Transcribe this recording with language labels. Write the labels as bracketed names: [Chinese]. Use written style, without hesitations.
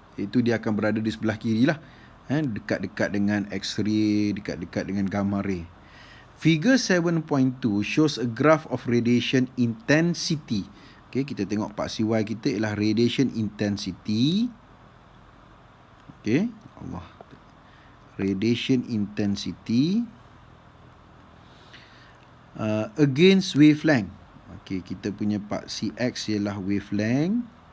[Malay] Itu dia akan berada di sebelah kiri lah, dekat-dekat dengan X-ray, dekat-dekat dengan gamma ray. [English] Figure 7.2 shows a graph of radiation intensity. [Malay] Okay, kita tengok Pak CY kita ialah radiation intensity. Okay, Allah. [English] Radiation intensity against wavelength. [Malay] Okay, kita punya Pak CX ialah wavelength.